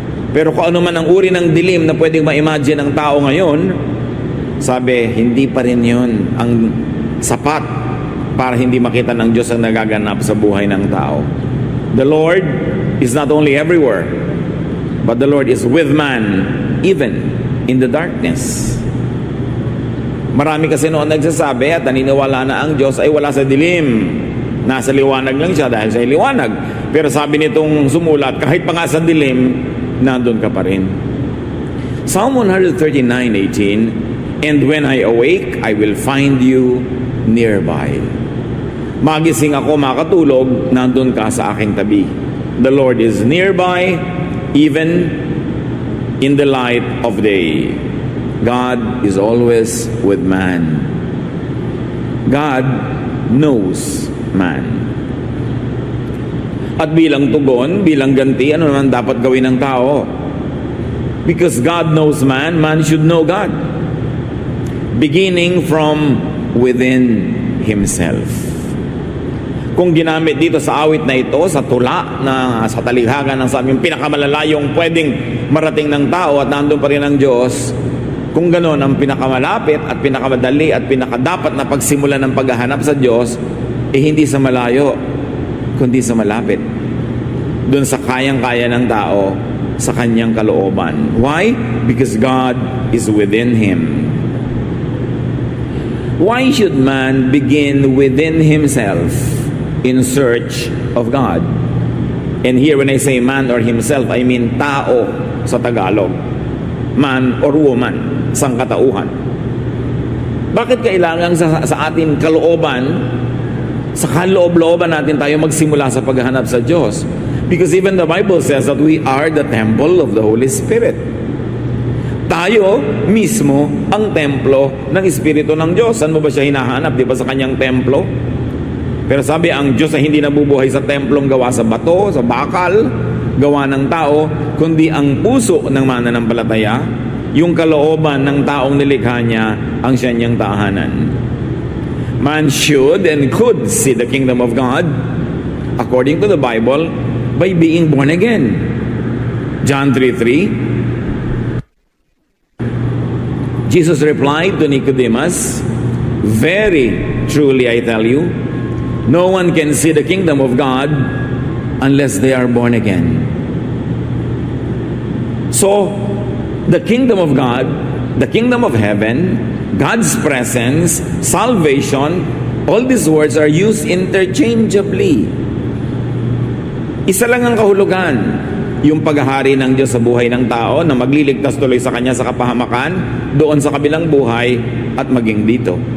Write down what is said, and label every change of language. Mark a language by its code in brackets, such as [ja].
[tl] Pero kung ano man ang uri ng dilim na pwedeng ma-imagine ng tao ngayon, sabi, hindi pa rin yun ang sapat para hindi makita ng Diyos ang nagaganap sa buhay ng tao. [en] The Lord is not only everywhere, but the Lord is with man, even in the darkness. [tl] Marami kasi noon nagsasabi at naniniwala na ang Diyos ay wala sa dilim. Nasa liwanag lang siya dahil siya ay liwanag. Pero sabi nitong sumulat, kahit pa nga sa dilim, nandun ka pa rin. [en] Psalm 139:18, and when I awake, I will find you nearby. [tl] Magising ako, makatulog, nandun ka sa aking tabi. [en] The Lord is nearby, even in the light of day. God is always with man. God knows man. [tl] At bilang tugon, bilang ganti, ano naman dapat gawin ng tao? [en] Because God knows man, man should know God. Beginning from within himself. [tl] Kung ginamit dito sa awit na ito, sa tula na sa talikhagan ng sabi, yung pinakamalalayong pwedeng marating ng tao at nandun pa rin ang Diyos, kung gano'n ang pinakamalapit at pinakamadali at pinakadapat na pagsimula ng paghahanap sa Diyos, hindi sa malayo, kundi sa malapit. Doon sa kayang-kaya ng tao, sa kanyang kalooban. [en] Why? Because God is within him. Why should man begin within himself in search of God? And here when I say man or himself, I mean [tl] tao sa Tagalog. [en] Man or woman, [tl] sangkatauhan. Bakit kailangan sa ating kalooban, sa kaloob-looban natin tayo magsimula sa paghahanap sa Diyos? [en] Because even the Bible says that we are the temple of the Holy Spirit. [tl] Tayo mismo ang templo ng Espiritu ng Diyos. Saan mo ba siya hinahanap? Di ba sa kanyang templo? Pero sabi, ang Diyos ay hindi nabubuhay sa templong gawa sa bato, sa bakal, gawa ng tao, kundi ang puso ng mananampalataya, yung kalooban ng taong nilikha niya, ang siya niyang tahanan. [en] Man should and could see the kingdom of God, according to the Bible, by being born again. John 3:3, Jesus replied to Nicodemus, very truly I tell you, no one can see the kingdom of God unless they are born again. So, the kingdom of God, the kingdom of heaven, God's presence, salvation, all these words are used interchangeably. [tl] Isa lang ang kahulugan, yung paghahari ng Diyos sa buhay ng tao na magliligtas tuloy sa Kanya sa kapahamakan, doon sa kabilang buhay at maging dito.